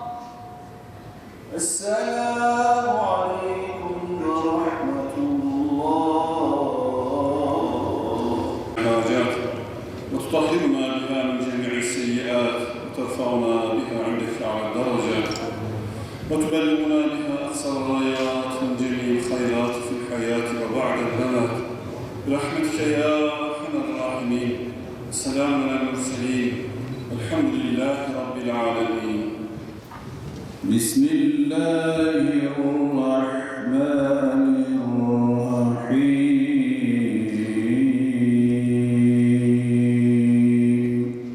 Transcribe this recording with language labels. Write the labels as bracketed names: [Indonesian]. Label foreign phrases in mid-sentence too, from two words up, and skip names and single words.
[Arabic] السلام عليكم ورحمة الله. حاجات وتطهرنا بها من جميع السيئات وترفعنا بها عندك أعلى درجة وتبلغنا بها أقصى رايات من جميع الخيرات في الحياة وبعد الممات. برحمتك يا أرحم الراحمين. السلام على المرسلين والحمد لله رب العالمين. بسم الله الرحمن الرحيم.